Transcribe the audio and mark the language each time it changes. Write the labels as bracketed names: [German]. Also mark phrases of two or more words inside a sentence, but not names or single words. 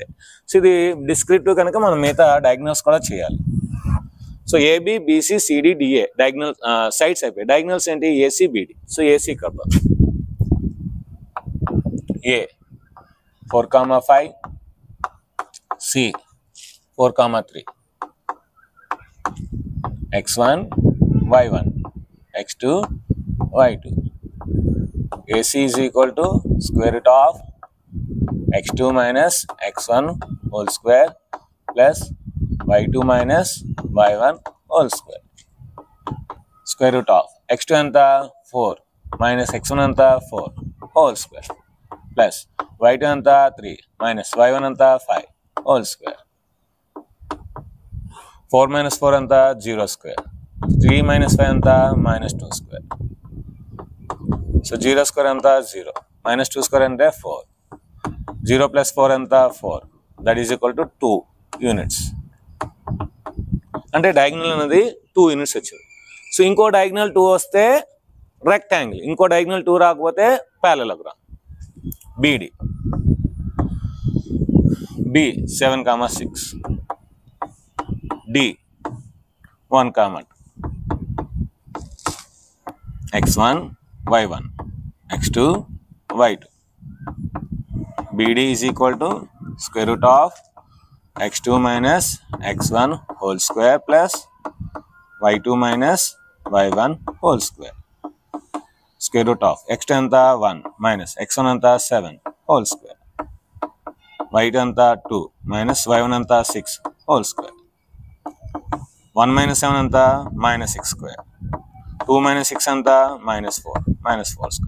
[Telugu] సో ఇది డిస్క్రిప్టివ్ కనుక మనం మిగతా డయాగ్నల్స్ కూడా చేయాలి. సో ఏబి బీసీ సిడి డిఏ [English] diagonal sides [Telugu] అయిపోయి. డయాగ్నల్స్ ఏంటి ఏసీ బిడి. సో ఏసీ కర్వ్ ఏ 4,5 సి 4,3 x1 y1 x2 y2. [English] AC is equal to square root of x2 minus x1 whole square plus y2 minus y1 whole square. Square root of x2 anta 4 minus x1 anta 4 whole square plus y2 anta 3 minus y1 anta 5 whole square. 4 minus 4 anta 0 square. 3 minus 5 anta minus 2 square. So 0 square anta 0 minus 2 square ante 4. 0 plus 4 anta 4. That is equal to 2 units. [Telugu] అంటే డయాగ్నల్ అనేది 2 యూనిట్స్ వచ్చింది. సో ఇంకో డయాగ్నల్ 2 వస్తే రెక్టాంగిల్, ఇంకో డయాగ్నల్ 2 రాకపోతే ప్యారలగ్రామ్. [English] బిడి బి 7,6 డి 1,2 x1 y1 x2 y2. BD is equal to square root of x2 minus x1 whole square plus y2 minus y1 whole square. Square root of x2 anta 1 minus x1 anta 7 whole square. y2 anta 2 minus y1 anta 6 whole square. 1 minus 7 anta minus 6 square. 2 minus 6 anta minus 4 square.